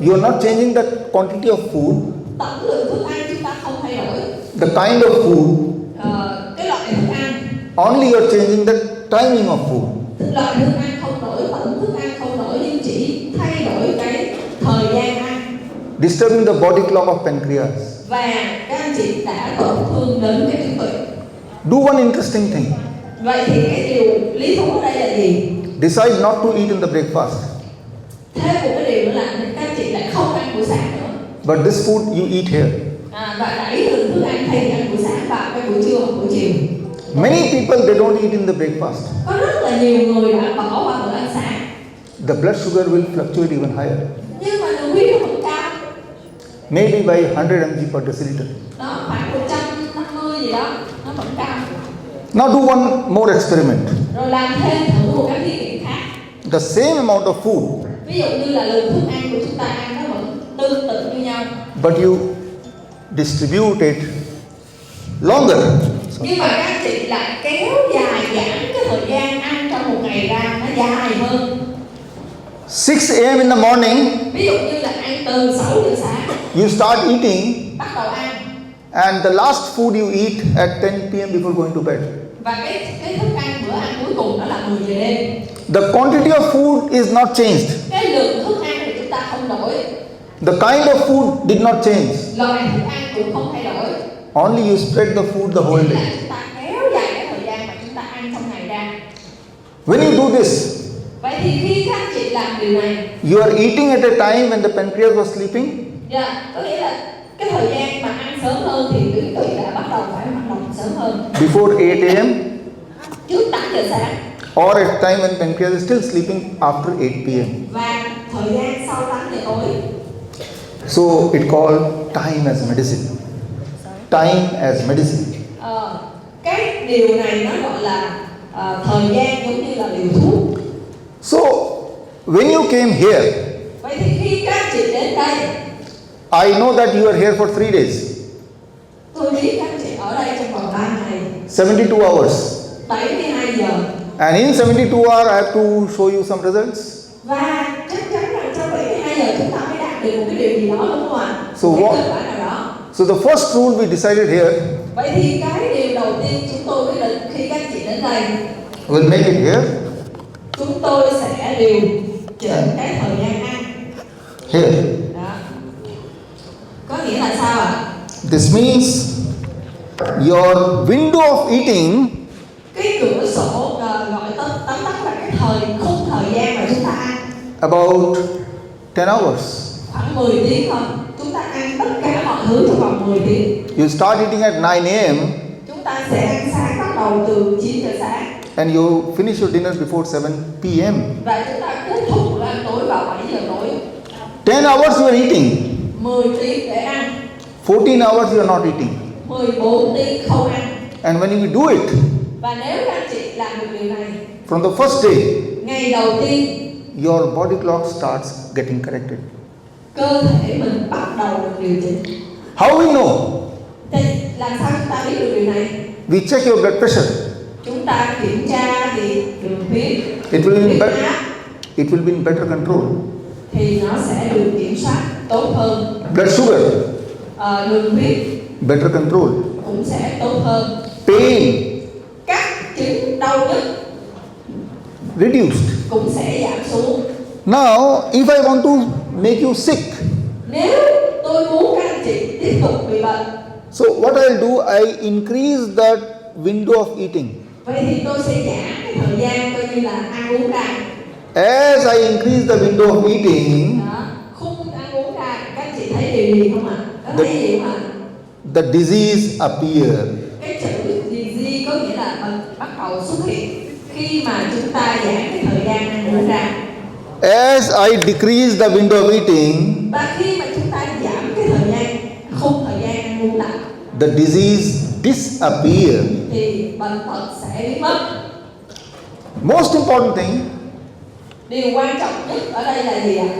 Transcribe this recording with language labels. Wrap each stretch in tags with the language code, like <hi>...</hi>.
<en>you are not changing the quantity of food,</en> <vi>tổng lượng thức ăn chúng ta không thay đổi,</vi> <en>the kind of food,</en> <vi>cái loại thức ăn,</vi> <en>only you are changing the timing of food.</en> <vi>loại thức ăn không đổi, tổng thức ăn không đổi, nhưng chỉ thay đổi cái thời gian ăn.</vi> <en>Disturbing the body clock of pancreas.</en> <vi>Và các anh chị đã tổn thương đến cái tuyến tụy.</vi> <en>Do one interesting thing.</en> <vi>Vậy thì cái điều lý thú ở đây là gì?</vi> <en>Decide not to eat in the breakfast.</en> <vi>Thêm một cái điều nữa là các chị lại không ăn buổi sáng nữa.</vi> <en>But this food you eat here.</en> <vi>Và đẩy lượng thức ăn thay vì ăn buổi sáng vào cái buổi trưa hoặc buổi chiều.</vi> <en>Many people they don't eat in the breakfast.</en> <vi>Có rất là nhiều người đã bỏ qua bữa ăn sáng.</vi> <en>The blood sugar will fluctuate even higher.</en> <vi>Nhưng mà đường huyết nó vẫn cao.</vi> <en>Maybe by 100 mg per deciliter.</en> <vi>Đó, khoảng 150 gì đó, nó vẫn cao.</vi> <en>Now do one more experiment.</en> <vi>Rồi làm thêm thử một cái thí nghiệm khác.</vi> <en>The same amount of food,</en> <vi>Ví dụ như là lượng thức ăn của chúng ta ăn nó vẫn tương tự như nhau.</vi> <en>but you distribute it longer.</en> <vi>Nhưng mà các chị lại kéo dài giãn cái thời gian ăn trong một ngày ra, nó dài hơn.</vi> <en>6 a.m. in the morning,</en> <vi>Ví dụ như là ăn từ 6 giờ sáng,</vi> <en>you start eating,</en> <vi>bắt đầu ăn.</vi> <en>and the last food you eat at 10 p.m. before going to bed.</en> <vi>Và cái thức ăn, bữa ăn cuối cùng đó là 10 giờ đêm.</vi> <en>The quantity of food is not changed.</en> <vi>Cái lượng thức ăn thì chúng ta không đổi,</vi> <en>The kind of food did not change.</en> <vi>loại thức ăn cũng không thay đổi.</vi> <en>Only you spread the food the whole</en> <vi>Chỉ là</vi> <en>day.</en> <vi>chúng ta kéo dài cái thời gian mà chúng ta ăn trong ngày ra.</vi> <en>When you do this,</en> <vi>Vậy thì khi các anh chị làm điều này,</vi> <en>you are eating at a time when the pancreas was sleeping,</en> <vi>có nghĩa là cái thời gian mà ăn sớm hơn thì tuyến tụy đã bắt đầu phải hoạt động sớm hơn,</vi> <en>before 8 a.m.</en> <vi>trước 8 giờ sáng,</vi> <en>or at time when pancreas is still sleeping after 8 p.m.</en> <vi>và thời gian sau 8 giờ tối.</vi> <en>So it called time as medicine. Time as medicine.</en> <vi>Cái điều này nó gọi là thời gian giống như là liều thuốc.</vi> <en>So when you came here,</en> <vi>Vậy thì khi các chị đến đây,</vi> <en>I know that you are here for 3 days,</en> <vi>tôi biết các chị ở đây trong vòng 3 ngày,</vi> <en>72 hours.</en> <vi>72 giờ.</vi> <en>And in 72 hours, I have to show you some results.</en> <vi>Và chắc chắn là trong 72 giờ chúng ta mới đạt được một cái điều gì đó, đúng không ạ?</vi> <en>So</en> <vi>Cái</vi> <en>what?</en> <vi>kết quả nào đó.</vi> <en>So the first rule we decided here,</en> <vi>Vậy thì cái điều đầu tiên chúng tôi quyết định khi các chị đến đây,</vi> <en>we'll make it here,</en> <vi>chúng tôi sẽ điều chỉnh cái thời gian ăn.</vi> <en>here.</en> <vi>Đó. Có nghĩa là sao ạ?</vi> <en>This means your window of eating</en> <vi>Cái cửa sổ gọi tóm tắt là cái khung thời gian mà chúng ta ăn</vi> <en>about 10 hours.</en> <vi>khoảng 10 tiếng thôi. Chúng ta ăn tất cả mọi thứ trong vòng 10 tiếng.</vi> <en>You start eating at 9 a.m.</en> <vi>Chúng ta sẽ ăn sáng bắt đầu từ 9 giờ sáng</vi> <en>and you finish your dinner before 7 p.m.</en> <vi>và chúng ta kết thúc bữa ăn tối vào 7 giờ tối.</vi> <en>10 hours you are eating,</en> <vi>10 tiếng để ăn,</vi> <en>14 hours you are not eating.</en> <vi>14 tiếng không ăn.</vi> <en>And when you do it,</en> <vi>Và nếu các anh chị làm được điều này,</vi> <en>from the first day,</en> <vi>ngày đầu tiên</vi> <en>your body clock starts getting corrected.</en> <vi>cơ thể mình bắt đầu được điều chỉnh.</vi> <en>How we know?</en> <vi>Thì làm sao chúng ta biết được điều này?</vi> <en>We check your blood pressure.</en> <vi>Chúng ta kiểm tra thì đường huyết,</vi> <en>It will be</en> <vi>huyết áp</vi> <en>it will be in better control.</en> <vi>thì nó sẽ được kiểm soát tốt hơn.</vi> <en>Blood sugar,</en> <vi>Đường huyết</vi> <en>better control.</en> <vi>cũng sẽ tốt hơn.</vi> <en>Pain,</en> <vi>Các chứng đau nhức,</vi> <en>reduced.</en> <vi>cũng sẽ giảm xuống.</vi> <en>Now, if I want to make you sick,</en> <vi>Nếu tôi muốn các anh chị tiếp tục bị bệnh,</vi> <en>so what I'll do, I increase the window of eating.</en> <vi>vậy thì tôi sẽ giảm cái thời gian coi như là ăn uống ra.</vi> <en>As I increase the window of eating,</en> <vi>Đó, khung ăn uống ra, các anh chị thấy điều gì không ạ? Có thấy gì không ạ?</vi> <en>the disease appear.</en> <vi>Cái chữ disease có nghĩa là bệnh bắt đầu xuất hiện khi mà chúng ta giảm cái thời gian ăn uống ra.</vi> <en>As I decrease the window of eating,</en> <vi>Và khi mà chúng ta giảm cái thời gian, khung thời gian ăn uống lại,</vi> <en>the disease disappear.</en> <vi>thì bệnh tật sẽ biến mất.</vi> <en>Most important thing</en> <vi>Điều quan trọng nhất ở đây là gì ạ?</vi>